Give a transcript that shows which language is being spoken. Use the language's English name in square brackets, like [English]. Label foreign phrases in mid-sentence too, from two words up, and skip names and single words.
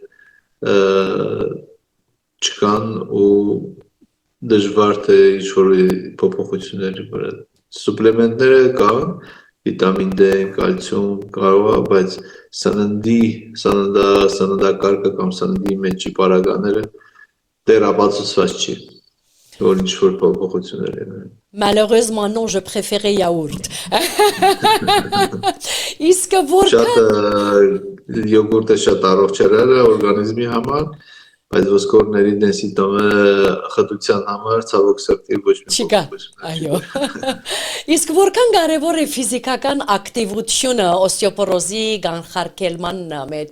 [Armenian] չկան ու դժվար թե ինչ-որ փոփոխությունների վրա։ Սուպլեմենտները կան, վիտամին D, կալցիում կարող է, բայց սննդակարգը կամ սննդի մեջի պարագաները դեռ ապացուցված չի, որ ինչ-որ փոփոխություններ են։ [French] Malheureusement non, je préférais yaourt. [Armenian] Իսկ որքան Շատ յոգուրտը շատ առողջարար է օրգանիզմի համար, բայց ոսկորների դենսիտոմը խտության համար ցավոք սրտի ոչ մի չկա, այո։ Իսկ որքան կարևոր է ֆիզիկական ակտիվությունը օստեոպորոզի կանխարգելման մեջ։